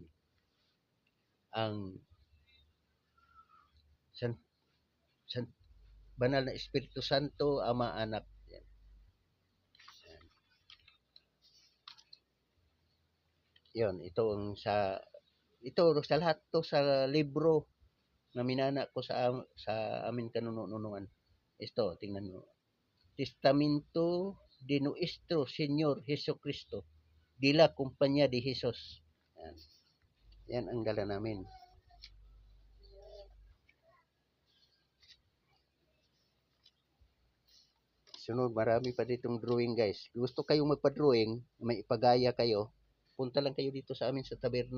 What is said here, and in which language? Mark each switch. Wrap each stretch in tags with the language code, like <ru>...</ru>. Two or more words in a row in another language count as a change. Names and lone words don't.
<tl>Ang San Banal na Espiritu Santo, Ama, Anak. Yan. Yan. Yun, ito ang sa lahat to sa libro na minana ko sa amin kanunungan. Ito, tingnan mo.</tl> <es>Testamento de Nuestro Señor Jesucristo de la Compañía de Jesus.</es> <tl>Yan. Yan ang dala namin. Sunod, marami pa ditong drawing guys. Gusto kayong magpa-drawing, may ipagaya kayo, punta lang kayo dito sa amin sa taberna.</tl>